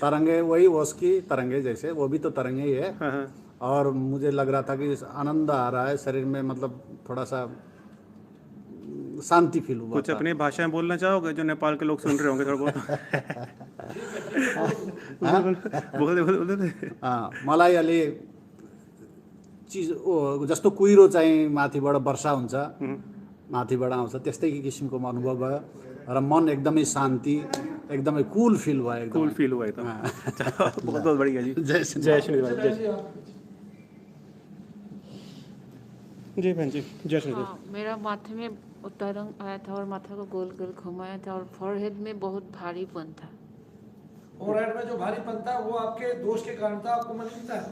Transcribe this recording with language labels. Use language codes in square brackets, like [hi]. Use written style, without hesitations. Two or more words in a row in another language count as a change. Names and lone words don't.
[hi] तरंगे वही ओस की तरंगे जैसे, वो भी तो तरंगे ही है। और मुझे लग रहा था कि आनंद आ रहा है शरीर में, मतलब थोड़ा सा शांति फील हुआ। कुछ अपनी भाषा में बोलना चाहोगे जो नेपाल के लोग सुन रहे होंगे थोड़ा बहुत? बोल दे। [ne] मलाई अलि चिज जस्तो कुहिरो चाहिँ माथिबाट वर्षा हुन्छ, माथिबाट आउँछ, त्यस्तै किसिमको अनुभव भयो र मन एकदमै शान्ति, एकदमै [en] cool feel [ne] भयो। एकदम [en] cool feel [hi] हुआ है तो बहुत बहुत बढ़िया जी। जय श्री देव। जी बहन जी, जय श्री देव। मेरा माथे में तरंग आया था और माथा को गोल गोल घुमाया था और फॉरहेड में बहुत भारीपन था। फोरहेड में जो भारीपन था वो आपके दोष के कारण था, आपको मलिनता है।